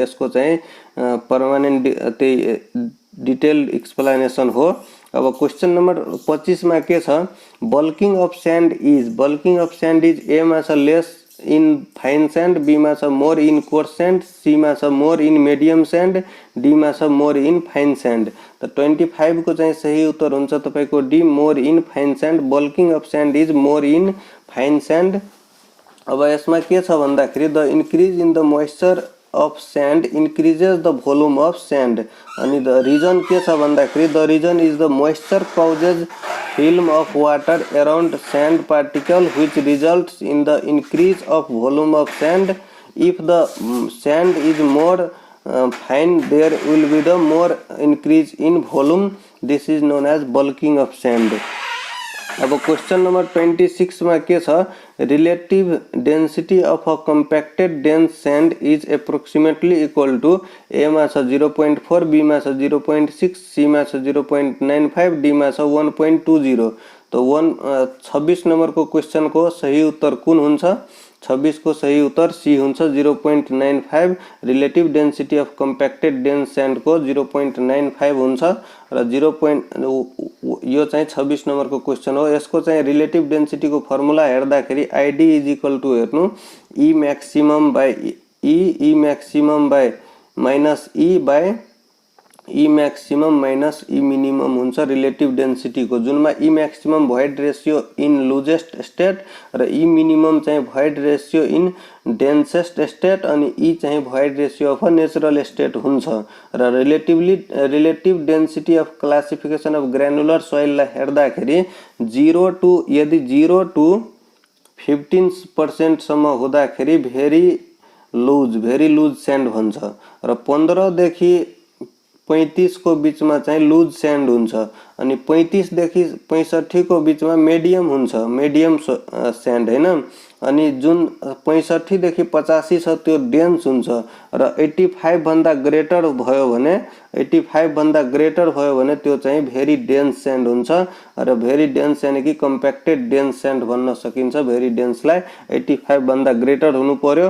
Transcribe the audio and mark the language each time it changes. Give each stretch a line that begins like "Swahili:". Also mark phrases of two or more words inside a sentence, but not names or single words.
Nepali: यसको चाहिँ
English: permanent detailed explanation
Nepali: हो।
English: अब question number 25
Nepali: मा के छ?
English: bulking of sand is. bulking of sand is A
Nepali: मा छ
English: less in fine sand, B
Nepali: मा छ
English: more in coarse sand, C
Nepali: मा छ
English: more in medium sand, D
Nepali: मा छ
English: more in fine sand.
Nepali: तो 25 को चाहिँ सही उत्तर हुन्छ तपाईको
English: D more in fine sand. bulking of sand is more in fine sand.
Nepali: अब यसमा के छ भन्दाखेरि
English: the increase in the moisture of sand increases the volume of sand, अनि the reason
Nepali: के छ भन्दाखेरि
English: the reason is the moisture causes film of water around sand particle which results in the increase of volume of sand. If the sand is more fine, there will be the more increase in volume. This is known as bulking of sand.
Nepali: अब
English: question number 26
Nepali: में के छ?
English: relative density of a compacted dense sand is approximately equal to A
Nepali: मा छ
English: 0.4, बी
Nepali: मा छ
English: 0.6, सी
Nepali: मा छ
English: 0.95, डी
Nepali: मा छ
English: 1.20।
Nepali: तो 26 नंबर को क्वेश्चन को सही उत्तर कुन हुन्छ? 26 को सही उत्तर सी हुन्छ 0.95।
English: relative density of compacted dense sand को 0.95
Nepali: हुन्छ र
English: 0.
Nepali: यो चाहिँ 26 नंबर को क्वेश्चन हो। यसको चाहिँ
English: relative density
Nepali: को फर्मुला हेर्दाखेरि
English: ID is equal to हेर्नु e maximum by e maximum by minus e by e maximum minus e minimum हुन्छ relative density को, जुनमा e maximum void ratio in loosest state र e minimum चाहिँ void ratio in densest state, अनि ई चाहिँ void ratio of natural state हुन्छ।
Nepali: र
English: relative density of classification of granular soil
Nepali: लाई हेर्दाखेरि 0 to यदि 0 to 15% सम्म हुँदाखेरि
English: very loose sand
Nepali: भन्छ र 15 देखि 35 को बीच में चाहिँ
English: loose sand
Nepali: हुन्छ, अनि 35 देखि 65 को बीच में मीडियम हुन्छ,
English: medium sand
Nepali: हैन। अनि जुन 65 देखि 85 छ त्यो डेन्स हुन्छ र 85 भन्दा ग्रेटर भयो भने 85 भन्दा ग्रेटर भयो भने त्यो चाहिँ
English: very dense sand
Nepali: हुन्छ र
English: very dense
Nepali: यानी कि
English: compacted dense sand
Nepali: भन्न सकिन्छ। भेरी डेन्सलाई 85 भन्दा ग्रेटर हुनु पर्यो।